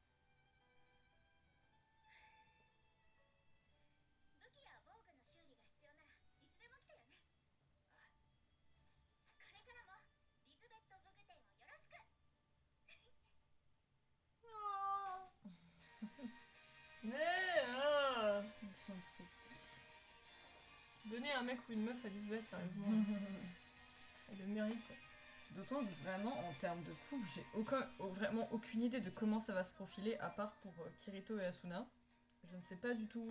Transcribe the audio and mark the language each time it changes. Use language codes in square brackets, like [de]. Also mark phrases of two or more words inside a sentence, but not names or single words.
[ja] 武器や防具の修理が必要ならいつでも来てよね。これからもリズベット武具店をよろしく。ね [fr] Accent trop. Donner un mec ou une meuf à Lisbeth, sérieusement. Elle le mérite. D'autant que vraiment, en termes de couple, j'ai vraiment aucune idée de comment ça va se profiler, à part pour Kirito et Asuna. Je ne sais pas du tout.